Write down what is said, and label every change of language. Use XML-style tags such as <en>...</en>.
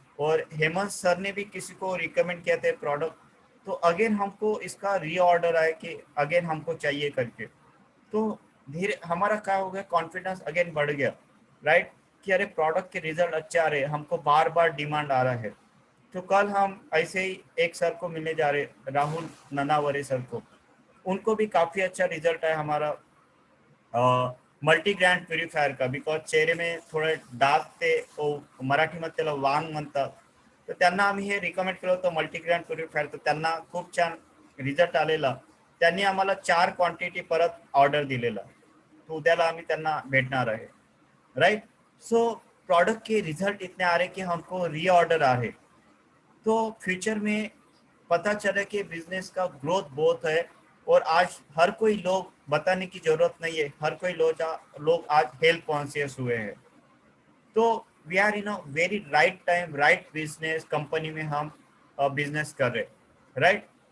<hi>और हेमंत सर ने भी किसी को रिकमेंड किया था प्रोडक्ट, तो अगेन हमको इसका रीऑर्डर आया कि अगेन हमको चाहिए करके। तो धीरे हमारा क्या हो गया, कॉन्फिडेंस अगेन बढ़ गया, राइट, कि अरे प्रोडक्ट के रिजल्ट अच्छे आ रहे हैं, हमको बार बार डिमांड आ रहा है। तो कल हम ऐसे ही एक सर को मिलने जा रहे, राहुल ननावरे सर को, उनको भी काफ़ी अच्छा रिजल्ट है हमारा मल्टी ग्रैंड प्युरिफायर का, बिकॉज चेहरे में थोडे डाग</hi> <mr>ते मराठीमध्ये त्याला वांग म्हणतात, तर त्यांना आम्ही हे रिकमेंड केलं होतं मल्टी ग्रॅंड प्युरिफायर, तर त्यांना खूप छान रिझल्ट आलेला। त्यांनी आम्हाला 4 क्वांटिटी परत ऑर्डर दिलेला, तो उद्याला आम्ही त्यांना भेटणार आहे, राइट।</mr> <hi>सो प्रोडक्ट के रिजल्ट इतने आ रहे कि हमको रीऑर्डर आ रहे। तो फ्यूचर में पता चला कि बिजनेस का ग्रोथ बहुत है, और आज हर कोई लोग बताने की जरूरत नहीं है, हर कोई लोग आज हेल्थ कॉन्शियस हुए हैं। तो</hi> <en>we are in a very right time,</en> <hi>right business company में हम बिजनेस कर रहे, राइट।</hi>